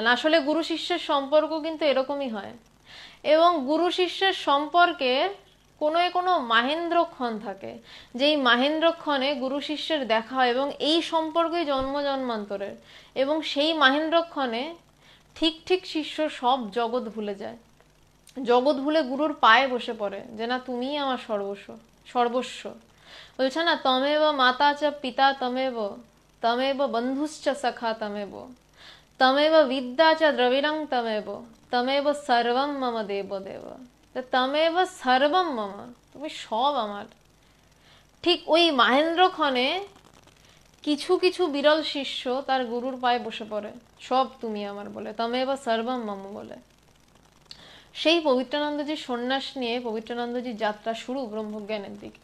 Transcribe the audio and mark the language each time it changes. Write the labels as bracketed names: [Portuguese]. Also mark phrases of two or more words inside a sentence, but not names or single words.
[Bangla] আসলে গুরু শিষ্যের সম্পর্ক কিন্তু এরকমই হয়, এবং গুরু শিষ্যের সম্পর্কে কোনো কোনো মাহেন্দ্রক্ষণ থাকে, যেই মাহেন্দ্রক্ষণে গুরু শিষ্যের দেখা হয় এবং এই সম্পর্কই জন্ম জন্মান্তরের, এবং সেই মাহেন্দ্রক্ষণে ঠিক ঠিক শিষ্য সব জগৎ ভুলে যায়, জগৎ ভুলে গুরুর পায়ে বসে পড়ে যে না, তুমিই আমার সর্বস্ব সর্বস্ব। বলছে না, [Sanskrit] त्वमेव माता च पिता त्वमेव, त्वमेव बन्धुश्च सखा त्वमेव, त्वमेव विद्या च द्रविणं त्वमेव, त्वमेव सर्वं मम देव देव। त्वमेव सर्वं मम, [Bangla] তুমি সব আমার। ঠিক ওই মাহেন্দ্রক্ষণে কিছু কিছু বিরল শিষ্য তার গুরুর পায়ে বসে পড়ে, সব তুমি আমার বলে, [Sanskrit] त्वमेव सर्वं मम [Bangla] বলে। সেই পবিত্রানন্দজির সন্ন্যাস নিয়ে পবিত্রানন্দজির যাত্রা শুরু ব্রহ্মজ্ঞানের দিকে।